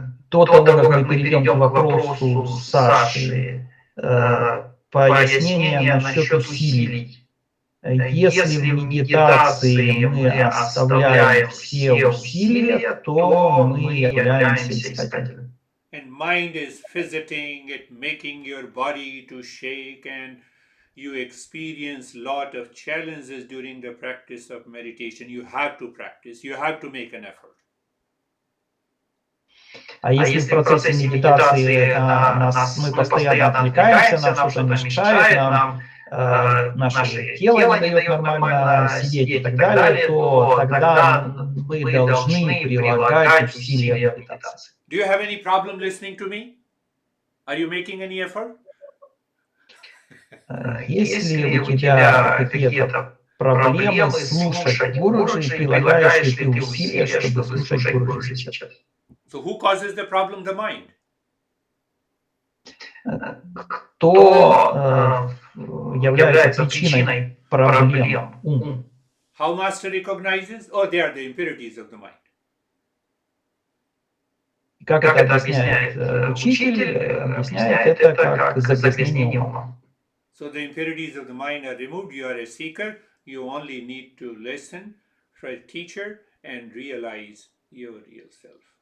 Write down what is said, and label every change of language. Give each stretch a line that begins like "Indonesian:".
Russian: До того, как мы перейдем к вопросу Саши, пояснение насчет усилий. Если в медитации мы оставляем все усилия, то мы являемся искателями.
English: And mind is visiting, it making your body to shake, and you experience lot of challenges during the practice of meditation. You have to practice, you have to make an effort.
Russian: А если в процессе медитации мы постоянно отвлекаемся, нам что-то мешает, нам наше тело не дает нормально сидеть и так далее, то тогда мы должны прилагать усилия в медитации.
English: Do you have any problem listening to me? Are you making any effort?
Russian: Если у тебя какие-то проблемы слушать Гуруджи, прилагаешь ли ты усилия, чтобы слушать Гуруджи сейчас?
English: So who causes the problem? The mind.
Russian: Кто является причиной проблем? Ум.
English: How master recognizes? Oh, they are the impurities of the mind.
Russian: Как это объясняет учитель? Объясняет это как загрязнение ума.
English: So the impurities of the mind are removed. You are a seeker. You only need to listen for a teacher and realize your real self.